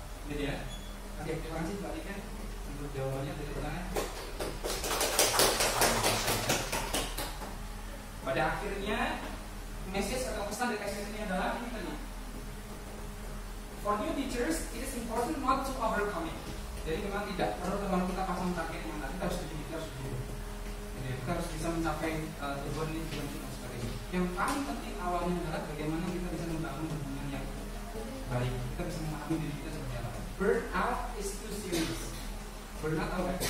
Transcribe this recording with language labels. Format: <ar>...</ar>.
<id>Jadi ya, oke, terima kasih Mbak Ika untuk jawabannya dari pertanyaan. Pada akhirnya message atau pesan dari teks ini adalah ini tadi.</id> <en>For new teachers, it is important not to overcome it.</en> <id>Jadi memang tidak perlu kalau kita pasang target yang nanti kita harus begini. Jadi kita harus bisa mencapai tujuan ini dengan kita seperti ini. Yang paling penting awalnya adalah bagaimana kita bisa membangun hubungan yang baik. Kita bisa memahami diri kita seperti apa.</id> <en>Burnout is too serious.</en> <id>Burnout apa?</id>